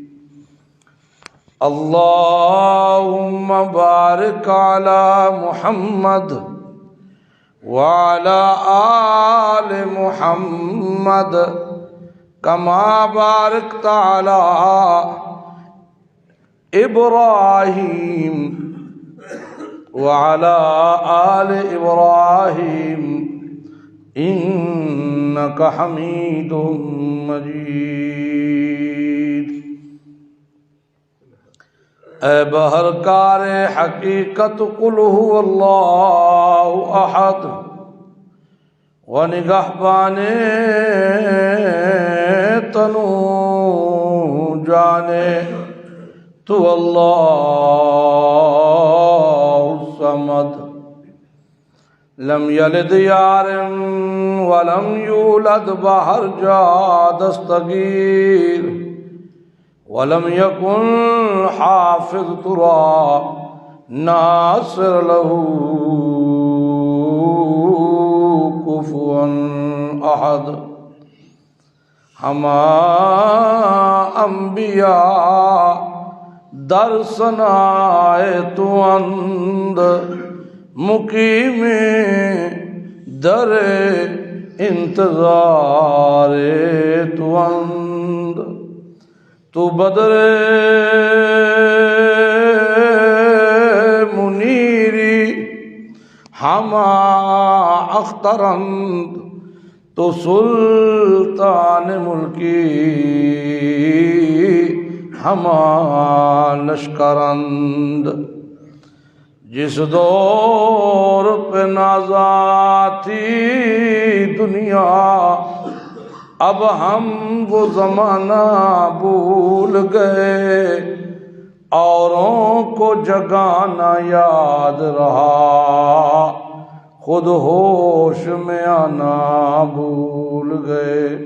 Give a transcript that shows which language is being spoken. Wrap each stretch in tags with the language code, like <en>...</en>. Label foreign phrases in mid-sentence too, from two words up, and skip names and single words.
<ar>اللهم بارك على محمد وعلى آل محمد كما باركت على إبراهيم وعلى آل إبراهيم إنك حميد مجيد.</ar> <fa>اے بہرکار حقیقت</fa> <ar>قل هو اللہ احد</ar> <fa>و نگہبان تنو جانے تو</fa> <ar>اللہ الصمد لم یلد یار ولم یولد</ar> <fa>بہر جا دستگیر</fa> <ar>ولم يكن</ar> <fa>حافظ ترى ناصر</fa> <ar>له كفوا أحد.</ar> <fa>ہما انبیاء در ثنائے تو اند مقیم در انتظار تو اند. تو بدر منیری ہما اخترند تو سلطان ملکی ہما لشکرند.</fa> <ur>جس دور پہ نازاتی دنیا اب ہم وہ زمانہ بھول گئے، اوروں کو جگانا یاد رہا، خود ہوش میں آنا بھول گئے،</ur>